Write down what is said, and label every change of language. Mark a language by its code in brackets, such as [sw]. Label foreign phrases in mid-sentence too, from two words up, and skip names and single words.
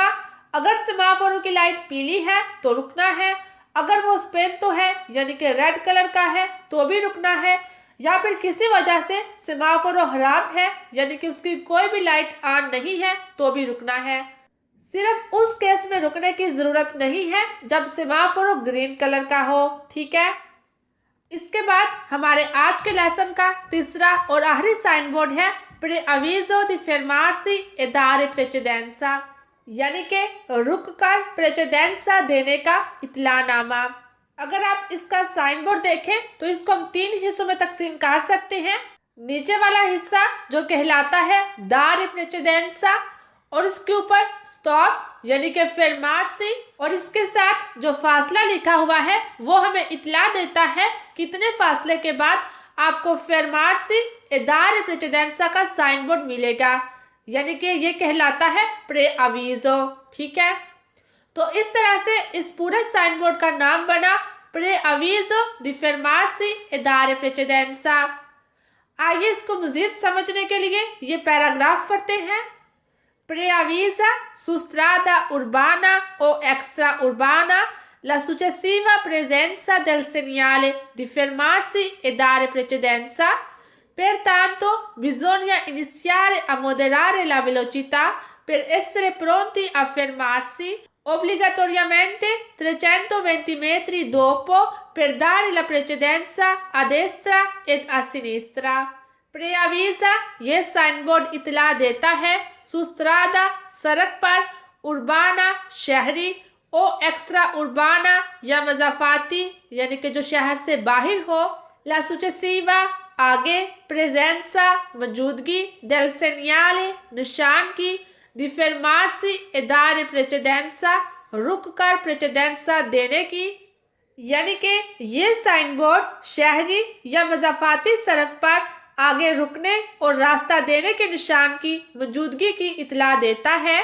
[hi] अगर सेमाफोरो की लाइट पीली है तो रुकना है, अगर वो स्पेंतो है यानी कि [en] red color [hi] का है तो भी रुकना है, या फिर किसी वजह से सेमाफोरो खराब है यानी कि उसकी कोई भी [en] light on [hi] नहीं है तो भी रुकना है। सिर्फ उस केस में रुकने की ज़रूरत नहीं है जब सेमाफोरो [en] green color [hi] का हो। ठीक है, इसके बाद हमारे आज के लेसन का तीसरा और आखिरी [en] sign board [hi] है [it] preavviso di fermarsi e dare precedenza, [hi] यानी कि रुक कर प्रेसिडेंसा देने का इतलानामा। अगर आप इसका [en] sign board [hi] देखें तो इसको हम 3 हिस्सों में तकसीम कर सकते हैं। नीचे वाला हिस्सा जो कहलाता है [it] dare precedenza [hi] और इसके ऊपर स्टॉप यानी कि फेरमार्सी, और इसके साथ जो फासला लिखा हुआ है वो हमें इतला देता है कितने फासले के बाद आपको [it] fermarsi e dare precedenza [hi] का [en] sign board [hi] मिलेगा, यानी कि ये कहलाता है प्रेअवीजो। ठीक है, तो इस तरह से इस पूरे [en] sign board [hi] का नाम बना [it] preavviso di fermarsi e dare precedenza। [hi] आइए इसको मजीद समझने के लिए ये पैराग्राफ पढ़ते हैं। [it] Preavvisa su strada urbana o extraurbana la successiva presenza del segnale di fermarsi e dare precedenza. Pertanto bisogna iniziare a moderare la velocità per essere pronti a fermarsi obbligatoriamente 320 metri dopo per dare la precedenza a destra ed a sinistra। [hi] प्रेआवीजा ये [en] sign board [hi] इतला देता है [it] su strada [hi] सड़क पर, उर्बाना शहरी, [it] o extraurbana [hi] या मजाफाती यानी कि जो शहर से बाहर हो, [it] la successiva [hi] आगे, प्रेजेंसा मौजूदगी, [it] del segnale [hi] निशान की, [it] di fermarsi e dare precedenza [hi] रुक कर प्रेचेडेंसा देने की, यानी कि ये [en] sign board [hi] शहरी या मजाफाती सड़क पर आगे रुकने और रास्ता देने के निशान की मौजूदगी की इतला देता है।